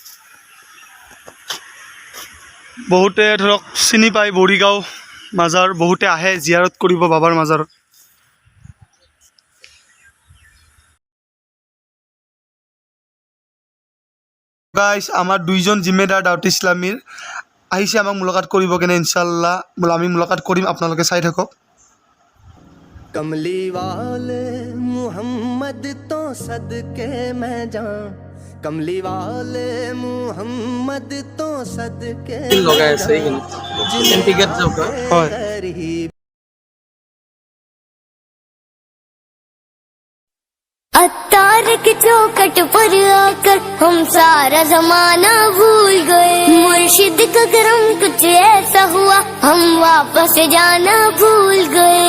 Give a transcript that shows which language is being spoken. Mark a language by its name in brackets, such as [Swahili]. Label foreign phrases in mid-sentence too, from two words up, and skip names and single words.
[Assamese] বহুতে ধৰক চিনি পায় বুঢ়ীগাঁও মাজাৰ, বহুতে আহে জিয়াৰত কৰিব বাবাৰ মাজাৰত। গাইজ, আমাৰ দুইজন জিম্মেদাৰ দাউত ইছলামীৰ আহিছে আমাক মুলাকাত কৰিব কেনে। ইনশাআল্লাহ আমি মুলাকাত কৰিম, আপোনালোকে চাই থাকক। [Urdu] کملی والے محمد تو صدقے میں جاؤں، کملی والے محمد تو صدقے [Assamese] লগাই আছে এইখিনি টিকেট যাওক। হয়, [Urdu] عطار کی چوکھٹ پر آ کر ہم سارا زمانہ بھول گئے. مرشد کا کرم کچھ ایسا ہوا ہم واپس جانا بھول گئے.